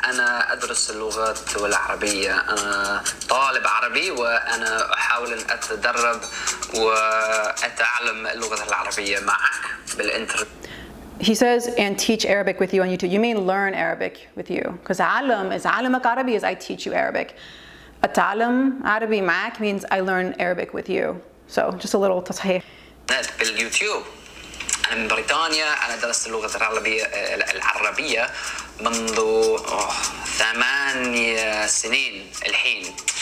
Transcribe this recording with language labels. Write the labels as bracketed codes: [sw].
[ar] أنا أدرس اللغة والعربية. أنا طالب عربي وأنا أحاول أن أتدرب وأتعلم اللغة العربية معك بالإنترنت. [en] He says, and teach Arabic with you on YouTube. You mean learn Arabic with you. Because علم is [ar] علمك عربي [en] is I teach you Arabic. [ar] أتعلم عربي معك [en] means I learn Arabic with you. So just a little تصحيح. [ar] باليوتيوب. أنا من بريطانيا. أنا درست اللغة العربية منذ 8 سنين الحين.